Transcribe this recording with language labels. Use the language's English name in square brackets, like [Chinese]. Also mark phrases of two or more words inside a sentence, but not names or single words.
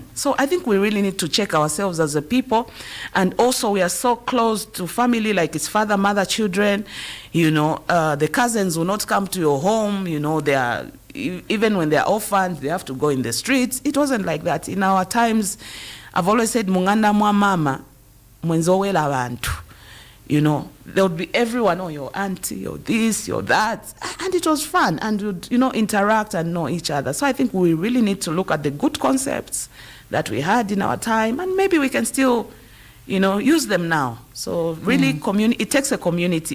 [English] So I think we really need to check ourselves as a people. And also, we are so close to family, like it's father, mother, children. The cousins will not come to your home. They are, even when they are orphans, they have to go in the streets. It wasn't like that. In our times, I've always said, [Bemba] Munganda mwa mama, mwenzowela abantu. [English] There would be everyone, your auntie, your this, your that. And it was fun. And would, interact and know each other. So I think we really need to look at the good concepts that we had in our time. And maybe we can still, use them now. So really, it takes a community.